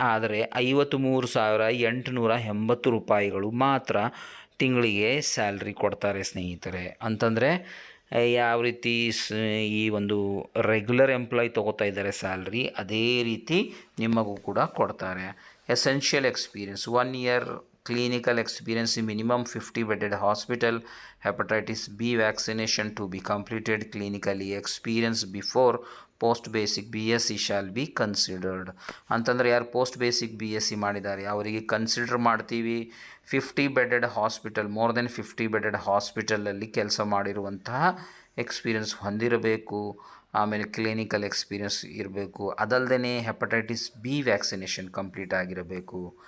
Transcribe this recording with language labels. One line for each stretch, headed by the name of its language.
Kannada: ಆದರೆ 53,880 ರೂಪಾಯಿಗಳು ಮಾತ್ರ ತಿಂಗಳಿಗೆ ಸ್ಯಾಲ್ರಿ ಕೊಡ್ತಾರೆ ಸ್ನೇಹಿತರೆ. ಅಂತಂದರೆ ಯಾವ ರೀತಿ ಈ ಒಂದು ರೆಗ್ಯುಲರ್ ಎಂಪ್ಲಾಯ್ ತೊಗೋತಾ ಇದ್ದಾರೆ ಸ್ಯಾಲ್ರಿ, ಅದೇ ರೀತಿ ನಿಮಗೂ ಕೂಡ ಕೊಡ್ತಾರೆ.
English: Essential experience 1 year clinical experience in minimum 50 bedded hospital, hepatitis B vaccination to be completed clinically, experience before post basic BSc shall be considered.
Kannada: ಅಂತಂದರೆ ಯಾರು ಪೋಸ್ಟ್ ಬೇಸಿಕ್ BSc ಮಾಡಿದ್ದಾರೆ ಅವರಿಗೆ ಕನ್ಸಿಡರ್ ಮಾಡ್ತೀವಿ. 50 bedded hospital, more than 50 bedded ಹಾಸ್ಪಿಟಲಲ್ಲಿ ಕೆಲಸ ಮಾಡಿರುವಂತಹ experience ಹೊಂದಿರಬೇಕು. ಆಮೇಲೆ ಕ್ಲಿನಿಕಲ್ ಎಕ್ಸ್ಪೀರಿಯನ್ಸ್ ಇರಬೇಕು. ಅದಲ್ಲದೆ ಹೆಪಟೈಟಿಸ್ B ವ್ಯಾಕ್ಸಿನೇಷನ್ ಕಂಪ್ಲೀಟ್ ಆಗಿರಬೇಕು.